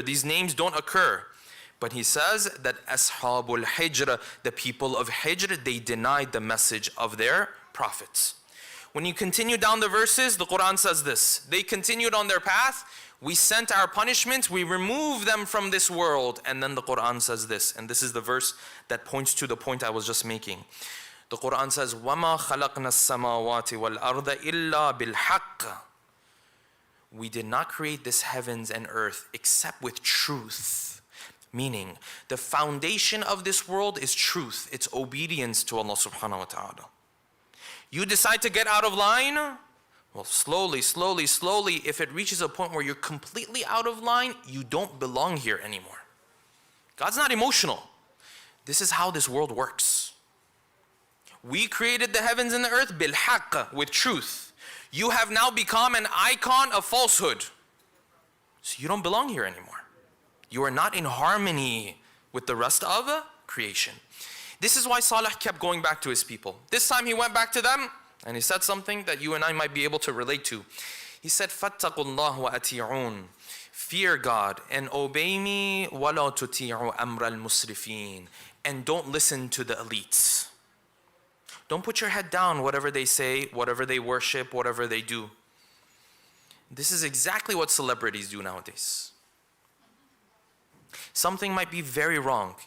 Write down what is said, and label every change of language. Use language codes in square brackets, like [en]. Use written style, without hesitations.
[en] These names don't occur. But He says that Ashabul Hijr, the people of Hijr, they denied the message of their prophets. When you continue down the verses, the Quran says this: they continued on their path, we sent our punishment, we removed them from this world. And then the Quran says this, and this is the verse that points to the point I was just making. The Quran says, [ar] وَمَا خَلَقْنَا السَّمَاوَاتِ وَالْأَرْضَ إِلَّا بِالْحَقِّ. [en] We did not create this heavens and earth except with truth. Meaning, the foundation of this world is truth. It's obedience to Allah subhanahu wa ta'ala. You decide to get out of line, well, slowly, if it reaches a point where you're completely out of line, you don't belong here anymore. God's not emotional. This is how this world works. We created the heavens and the earth bil-haqq, with truth. You have now become an icon of falsehood. So you don't belong here anymore. You are not in harmony with the rest of creation. This is why Saleh kept going back to his people. This time he went back to them and he said something that you and I might be able to relate to. He said, [ar] فَاتَّقُوا اللَّهَ وَأَتِيعُونَ. [en] Fear God and obey me, [ar] وَلَا تُطِيعُوا أَمْرَ الْمُسْرِفِينَ. [en] And don't listen to the elites. Don't put your head down, whatever they say, whatever they worship, whatever they do. This is exactly what celebrities do nowadays. Something might be very wrong.